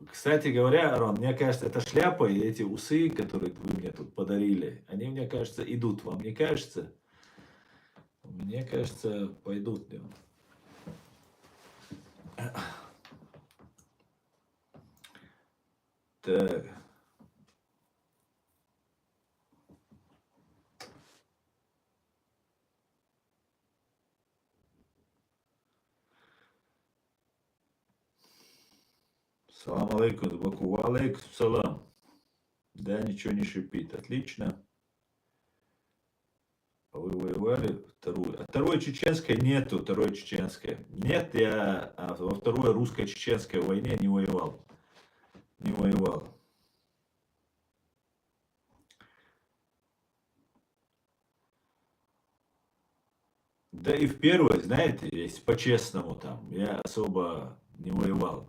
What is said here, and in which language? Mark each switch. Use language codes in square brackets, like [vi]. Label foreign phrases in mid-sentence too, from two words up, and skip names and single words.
[ru] Кстати говоря, Арон, мне кажется, эта шляпа и эти усы, которые вы мне тут подарили, они, мне кажется, идут. Вам не кажется? Мне кажется, пойдут. Так. [ar] سلام عليكم, Баку. عليكم السلام. [ru] Да, ничего не шипит. Отлично. Вы воевали вторую. А второй чеченской нету, второй чеченской. Нет, я во второй русско-чеченской войне не воевал. Не воевал. Да и в первой, знаете, если по-честному там, я особо не воевал.